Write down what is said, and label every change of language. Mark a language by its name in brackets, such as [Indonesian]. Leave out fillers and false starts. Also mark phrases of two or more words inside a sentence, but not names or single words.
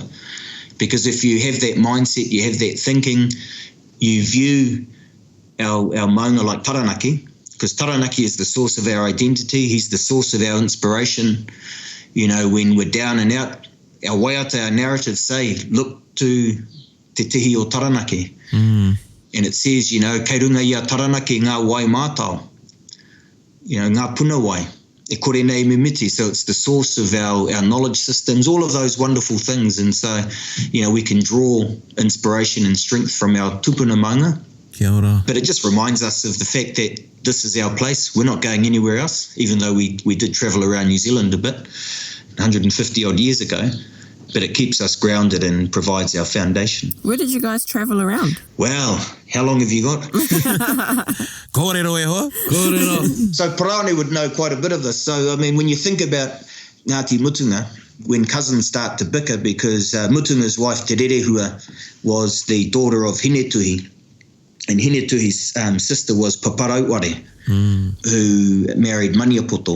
[English] Because if you have that mindset, you have that thinking, you view our maunga like Taranaki, because Taranaki is the source of our identity. He's the source of our inspiration. You know, when we're down and out, our waiata, our narratives say, look to [Māori] te tihi o Taranaki. [English] And it says, you know, [Māori] kei runga ia Taranaki ngā wai mātau. [English] You know, [Māori] ngā puna wai. E kore nei me miti. [English] So it's the source of our knowledge systems, all of those wonderful things. And so, you know, we can draw inspiration and strength from our [Māori] tupuna maunga. Kia ora. [English] But it just reminds us of the fact that this is our place. We're not going anywhere else, even though we did travel around New Zealand a bit 150 odd years ago. But it keeps us grounded and provides our foundation. Where did you guys travel around? Well, how long have you got? [Māori] Kōrero e hoa. Kōrero. [English] So Parani would know quite a bit of this. So, I mean, when you think about Ngāti Mutunga, when cousins start to bicker, because Mutunga's wife, Te Rerehua, was the daughter of Hinetuhi, and Hinetuhi's sister was Paparauware, who married Maniapoto.